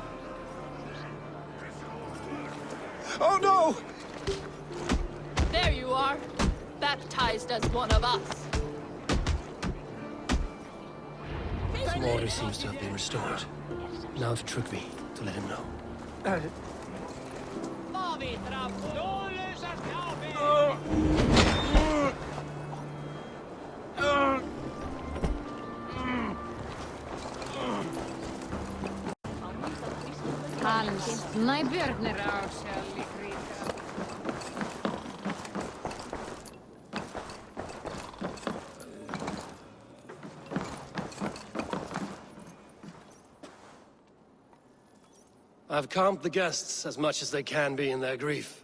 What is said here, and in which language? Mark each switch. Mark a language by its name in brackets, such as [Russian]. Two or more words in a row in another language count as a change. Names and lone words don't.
[English] Oh no! There you are, baptized as one of us. Some order seems to have been restored. Now to Trygve, to let him know. Hans, najbjörnir á sig líka. I've calmed the guests as much as they can be in their grief.